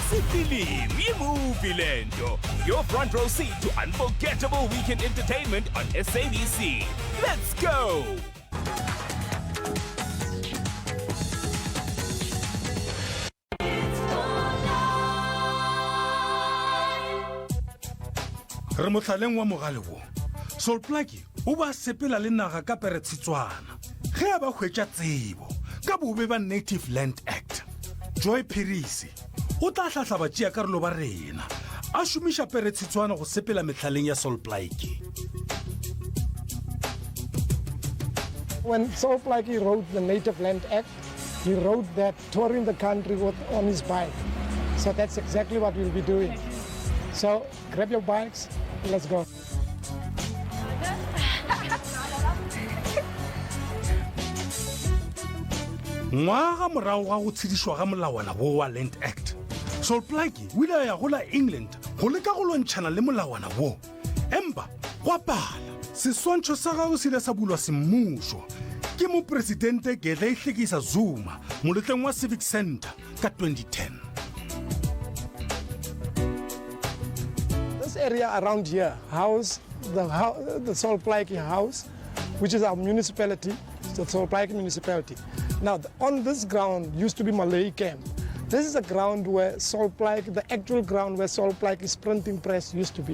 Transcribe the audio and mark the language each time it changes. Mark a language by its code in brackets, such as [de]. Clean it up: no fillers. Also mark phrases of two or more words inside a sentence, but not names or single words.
[en] Film Movie Lento. Your front row seat to unforgettable weekend entertainment on SABC. Let's go! [nso] re motlhaleng wa mogale wo Solplaki o ba sepela le naga ka peretshitswana ge a ba hwetša tsebo ka bobe ba Native Land Act. Joy Perisi o tla hlahlaba tšea karolo ba rena a šomiša peretshitswana go sepela metlhaleng ya Solplaki. [en] When Solplaki wrote the Native Land Act, he wrote that touring the country on his bike. So that's exactly what we'll be doing. So grab your bikes, let's go. [nso] Ngwaga morago ga go tshedišwa ga molawana bo wa Land Act, Solplaki o ile ya gola England go leka go lwantšhana le molawana wo. Empa go a pala seswantšho sa gago se ile sa bulwa semmušo ke mopresidente Gedleyi Hlekisa Zuma moletlong wa Civic Center ka 2010. [en] This area around here house the Solplaki house, which is our municipality, the Solplaki municipality. Now, on this ground used to be Malay camp. This is a ground where Solplaki, the actual ground where Solplaki's printing press used to be.